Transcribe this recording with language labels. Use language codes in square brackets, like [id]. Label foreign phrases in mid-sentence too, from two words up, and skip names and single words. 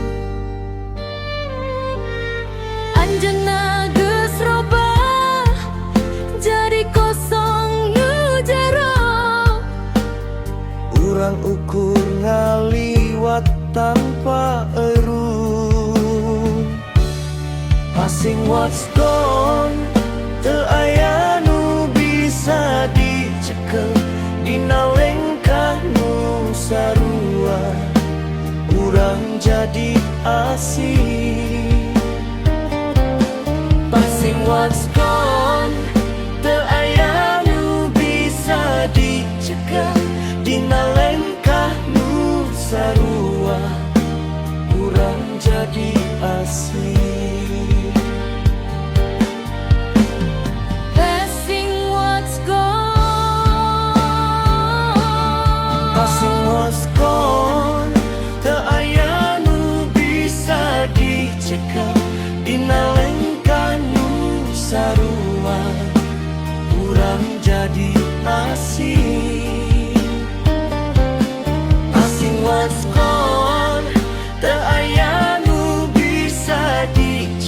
[su] anjeunna geus robah jadi kosong nu jero, Urang ukur ngaliwat tanpa eureun. [en] Passing what's gone, [su] teu aya nu bisa dicekel, dina lengkah nu sarua, urang jadi asing. [en] Passing what's gone, [su] teu aya nu bisa dicegah, dina lengkah nu sarua, urang jadi asing. [en] passing what's gone, Passing what's gone, [su] teu aya nu bisa dicegah, dina lengkah nu sarua, urang jadi asing. [en] Passing what's gone, [su] teu aya nu bisa dicegah,